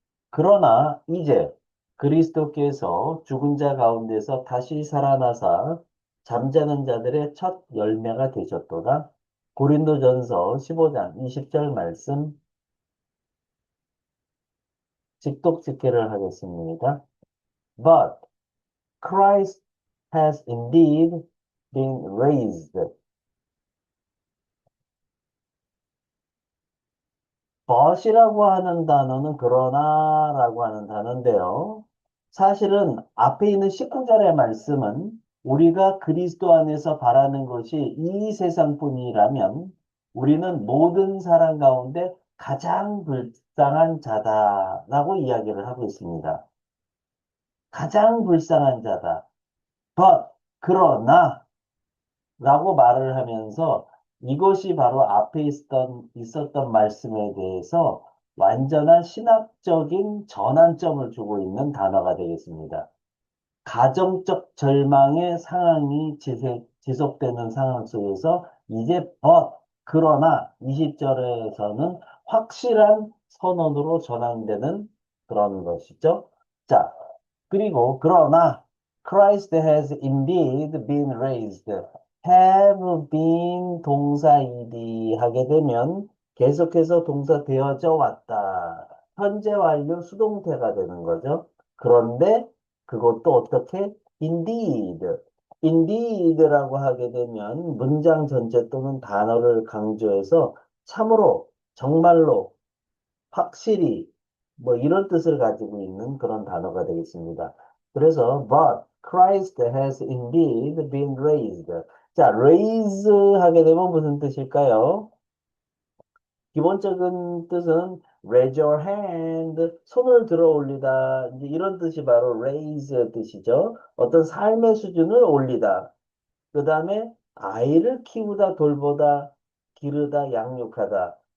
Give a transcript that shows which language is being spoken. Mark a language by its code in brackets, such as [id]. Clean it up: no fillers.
[ko] 그러나 이제 그리스도께서 죽은 자 가운데서 다시 살아나사 잠자는 자들의 첫 열매가 되셨도다. 고린도전서 15장 20절 말씀 직독 직해를 하겠습니다. [en] But Christ has indeed been raised. [ko] but이라고 하는 단어는 그러나라고 하는 단어인데요. 사실은 앞에 있는 19절의 말씀은 우리가 그리스도 안에서 바라는 것이 이 세상뿐이라면 우리는 모든 사람 가운데 가장 불쌍한 자다라고 이야기를 하고 있습니다. 가장 불쌍한 자다. but, 그러나 라고 말을 하면서 이것이 바로 앞에 있었던 말씀에 대해서 완전한 신학적인 전환점을 주고 있는 단어가 되겠습니다. 가정적 절망의 상황이 지속되는 상황 속에서 이제 그러나 20절에서는 확실한 선언으로 전환되는 그런 것이죠. 자, 그리고 그러나 [en] Christ has indeed been raised. [ko] have been 동사이디 하게 되면 계속해서 동사 되어져 왔다. 현재 완료 수동태가 되는 거죠. 그런데 그것도 어떻게? indeed. indeed라고 하게 되면 문장 전체 또는 단어를 강조해서 참으로, 정말로, 확실히 뭐 이런 뜻을 가지고 있는 그런 단어가 되겠습니다. 그래서 [en] but Christ has indeed been raised. [ko] 자, raise 하게 되면 무슨 뜻일까요? 기본적인 뜻은 [en] raise your hand, [ko] 손을 들어 올리다. 이제 이런 뜻이 바로 raise의 뜻이죠. 어떤 삶의 수준을 올리다. 그 다음에 아이를 키우다, 돌보다, 기르다, 양육하다.